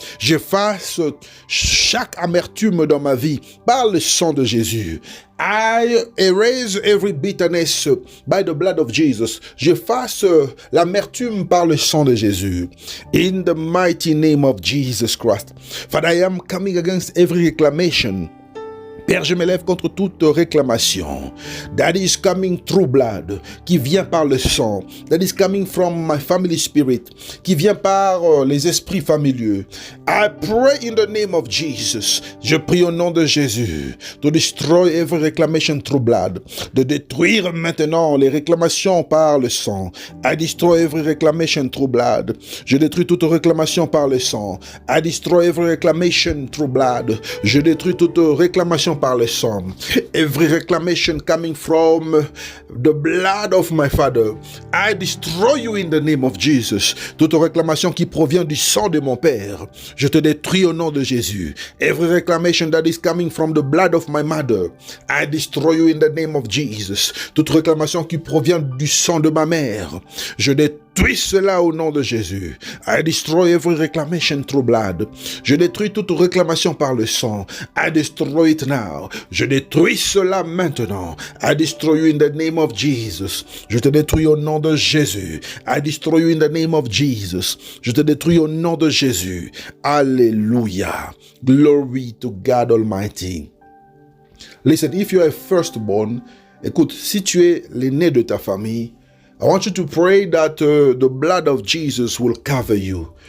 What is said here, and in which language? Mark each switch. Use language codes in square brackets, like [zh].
[fr] J'efface chaque amertume dans ma vie par le sang de Jésus. [en] I erase every bitterness by the blood of Jesus. [fr] J'efface l'amertume par le sang de Jésus. [en] In the mighty name of Jesus Christ. Father, I am coming against every reclamation. [fr] Père, je m'élève contre toute réclamation [en] that is coming through blood, [fr] qui vient par le sang, [en] that is coming from my family spirit, [fr] qui vient par les esprits familiers. [en] I pray in the name of Jesus. [fr] Je prie au nom de Jésus [en] to destroy every reclamation through blood, [fr] de détruire maintenant les réclamations par le sang. [en] I destroy every reclamation through blood. [fr] Je détruis toute réclamation par le sang. [en] I destroy every reclamation through blood. [fr] Je détruis toute réclamation par le sang. [en] Every reclamation coming from the blood of my father, I destroy you in the name of Jesus. [fr] Toute réclamation qui provient du sang de mon père, je te détruis au nom de Jésus. [en] Every reclamation that is coming from the blood of my mother, I destroy you in the name of Jesus. [fr] Toute réclamation qui provient du sang de ma mère, je détruis cela au nom de Jésus. [en] I destroy every reclamation through blood. [fr] Je détruis toute réclamation par le sang. [en] I destroy it now. [fr] Je détruis cela maintenant. [en] I destroy you in the name of Jesus. [fr] Je te détruis au nom de Jésus. [en] I destroy you in the name of Jesus. [fr] Je te détruis au nom de Jésus. [en] Alléluia. Glory to God Almighty. Listen, if you are firstborn, [fr] écoute, si tu es l'aîné de ta famille, [en] I want you to pray that the blood of Jesus will cover you.